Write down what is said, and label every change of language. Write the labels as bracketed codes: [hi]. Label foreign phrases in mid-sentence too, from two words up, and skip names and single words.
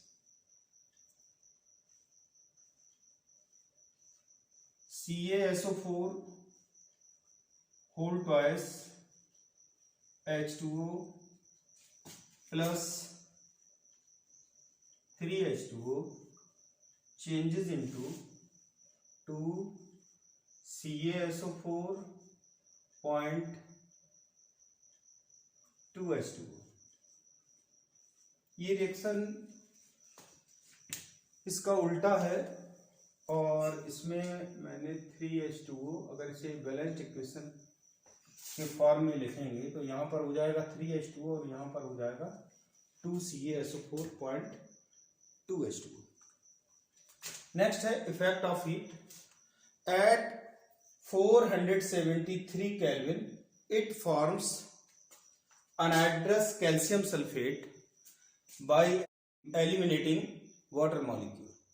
[en] CaSO4 whole twice H2O plus 3H2O changes into 2CaSO4.2H2O। [hi] ये रिएक्शन इसका उल्टा है और इसमें मैंने 3H2O, अगर इसे [en] balanced equation [hi] के फॉर्म में लिखेंगे तो यहाँ पर हो जाएगा 3H2O और यहाँ पर हो जाएगा 2CaSO4.2H2O। [en] next है effect of heat. at 473 kelvin it forms anhydrous calcium sulphate by eliminating water molecule.